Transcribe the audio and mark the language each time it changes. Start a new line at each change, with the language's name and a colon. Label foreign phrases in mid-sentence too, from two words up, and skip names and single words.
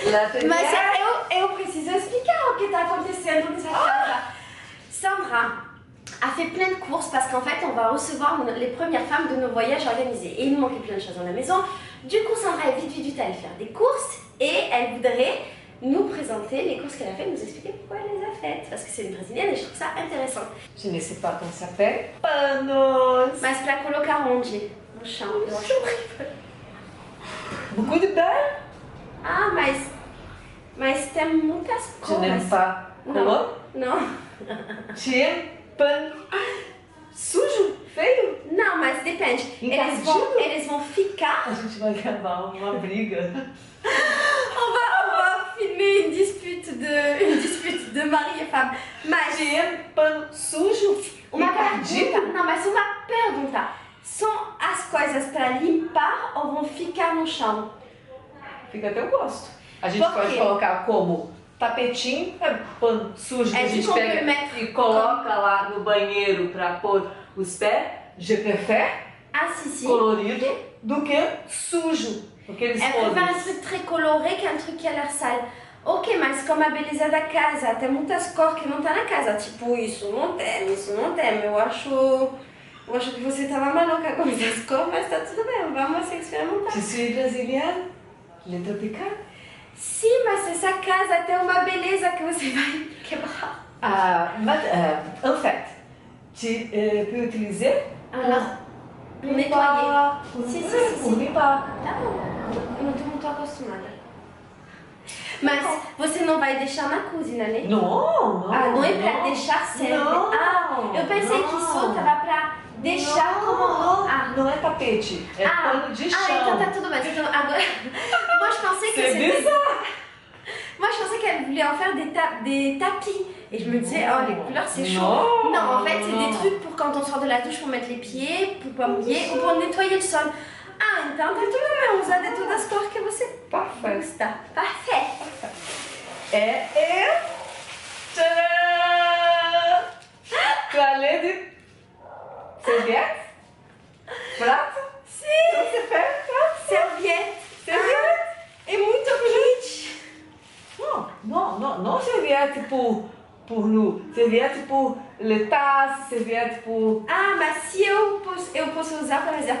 Portuguese: Mas eu preciso explicar o que está acontecendo nessa casa.
French: Sandra a fait plein de courses parce qu'en fait, on va recevoir les premières femmes de nos voyages organisés. Et il nous manquait plein de choses dans la maison. Du coup, Sandra est vite allée faire des courses et elle voudrait nous présenter les courses qu'elle a faites, nous expliquer pourquoi elle les a faites. Parce que c'est une brésilienne et je trouve ça intéressant. Je ne sais pas comment ça s'appelle.
Portuguese: Panos. Mas pra colocar onde? No chão. Eu acho horrível.
French: Beaucoup de balles.
Portuguese: Ah, mas tem muitas
French: Je
Portuguese: cores.
French: n'aime pas. Comment?
Portuguese: Não.
French: Tu aimes
Portuguese: pano sujo, feio? Não, mas depende. Eles vão ficar. A gente vai gravar uma briga.
French: On va filmer une dispute de mari et femme.
Portuguese: Mas
French: Tu aimes
Portuguese: pano sujo? uma Encardido? pergunta. Não, mas uma pergunta. São as coisas para limpar ou vão ficar no chão? Fica a teu gosto. A gente Por pode quê? colocar como tapetinho, pano sujo que É a gente de pega comprimento. e coloca lá no banheiro para pôr os pés.
French: Je préfère Ah, si.
Portuguese: colorido do que sujo. Aqueles
French: Elle préfère un
Portuguese: podres.
French: truc très coloré qu'un truc qui a l'air sale.
Portuguese: Ok, mas como a beleza da casa, tem muitas cores que não tá na casa. Tipo, isso não tem, isso não tem. Eu acho que você tava maluca com essas cores, mas tá tudo bem, vamos experimentar.
French: Je suis brésilienne, je suis tropicale.
Portuguese: Sim, mas essa casa tem uma beleza que você vai quebrar.
French: En fait, tu peux utiliser Pour nettoyer. Si. Pour limpar.
Portuguese: Tá bom, eu não tô acostumada. Mas você não vai deixar na cozinha, né? Não. Ah, não é pra deixar sempre. Não. Ah, eu pensei que isso tava pra deixar como... Ah, não é tapete, é pano de chão. Ah, então tá tudo bem. Então, agora...
French: Moi, je pensais que C'est bizarre. Moi, je pensais qu'elle voulait en faire des tapis. Et je me disais, oh, les couleurs, c'est chaud. Non. Non, en fait, c'est des trucs pour quand on sort de la douche, pour mettre les pieds, pour pas mouiller ou pour nettoyer le sol.
Portuguese: Ah, então tá tudo bem. Usar de todas as cores que você gosta.
French: Parfait. Et tcharam! Toilette de serviette?
Portuguese: Prato? Sim. Como você faz?
French: Serviette. Serviette?
Portuguese: É muito quente.
French: Não serviette pour nous. Serviette pour les tasses, serviette pour...
Portuguese: Ah, mas se eu posso usar, por exemplo.